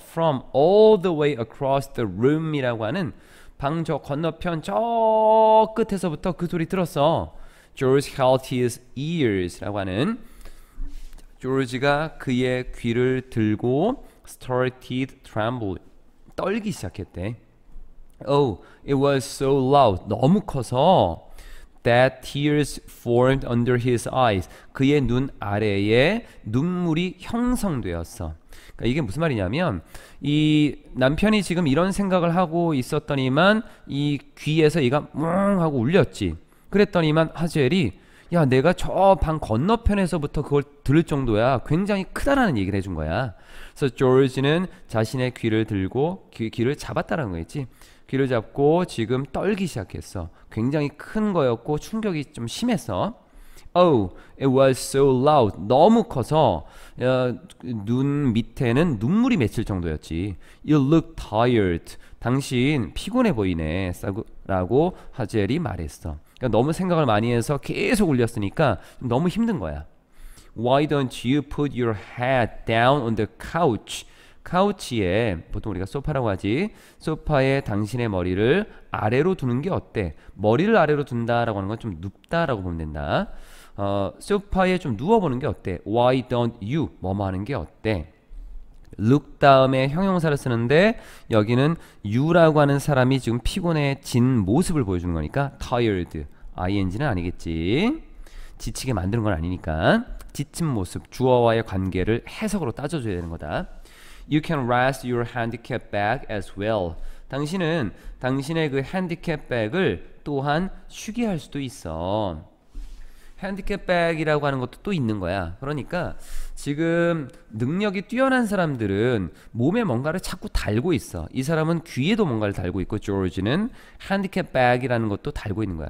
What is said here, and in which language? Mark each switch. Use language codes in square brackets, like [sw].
[en] From all the way across the room [ko] 이라고 하는 방 저 건너편 저 끝에서부터 그 소리 들었어. [en] George held his ears [ko] 라고 하는, 조지가 그의 귀를 들고 [en] started trembling, [ko] 떨기 시작했대. [en] Oh, it was so loud. [ko] 너무 커서 [en] that tears formed under his eyes. [ko] 그의 눈 아래에 눈물이 형성되었어. 그러니까 이게 무슨 말이냐면 이 남편이 지금 이런 생각을 하고 있었더니만 이 귀에서 얘가 뭉 하고 울렸지. 그랬더니만 하젤이 야 내가 저 방 건너편에서부터 그걸 들을 정도야. 굉장히 크다라는 얘기를 해준 거야. 그래서 조지는 자신의 귀를 들고 귀를 잡았다는 거겠지. 귀를 잡고 지금 떨기 시작했어. 굉장히 큰 거였고 충격이 좀 심했어. [en] Oh, it was so loud. [ko] 너무 커서 눈 밑에는 눈물이 맺힐 정도였지. [en] You look tired. [ko] 당신 피곤해 보이네. 라고 하젤이 말했어. 그러니까 너무 생각을 많이 해서 계속 울렸으니까 너무 힘든 거야. [en] Why don't you put your head down on the couch? [ko] 카우치에, 보통 우리가 소파라고 하지, 소파에 당신의 머리를 아래로 두는 게 어때? 머리를 아래로 둔다라고 하는 건 좀 눕다라고 보면 된다. 소파에 좀 누워보는 게 어때? [en] Why don't you? [ko] 뭐뭐 하는 게 어때? look 다음에 형용사를 쓰는데 여기는 you라고 하는 사람이 지금 피곤해진 모습을 보여주는 거니까 tired, ing는 아니겠지. 지치게 만드는 건 아니니까 지친 모습, 주어와의 관계를 해석으로 따져줘야 되는 거다. [en] You can rest your handicap bag as well. [ko] 당신은 당신의 그 핸디캡 백을 또한 쉬게 할 수도 있어. 핸디캡 백이라고 하는 것도 또 있는 거야. 그러니까 지금 능력이 뛰어난 사람들은 몸에 뭔가를 자꾸 달고 있어. 이 사람은 귀에도 뭔가를 달고 있고 조지는 핸디캡 백이라는 것도 달고 있는 거야.